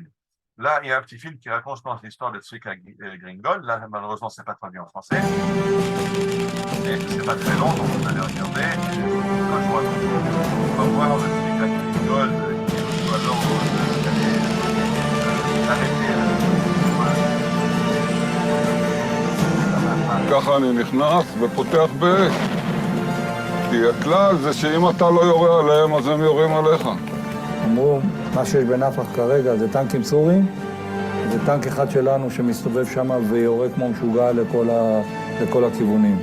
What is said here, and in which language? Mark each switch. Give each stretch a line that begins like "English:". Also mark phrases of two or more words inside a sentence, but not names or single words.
French: Là, il y a un petit film qui raconte, je pense, l'histoire de Tzvika Gringold. Là, malheureusement, c'est pas traduit en français. Et c'est pas très long, donc vous allez regarder. Quand je vois, on va voir le Tzvika Gringold qui reçoit l'ordre d'aller arrêter.
Hebrew: ככה אני נכנס ופותח באש. כי הכלל זה שאם אתה לא יורה עליהם, אז הם יורים עליך. אמרו, מה שיש בנפח כרגע זה טנקים סורים, זה טנק אחד שלנו שמסתובב שם ויורה כמו משוגע לכל הכיוונים.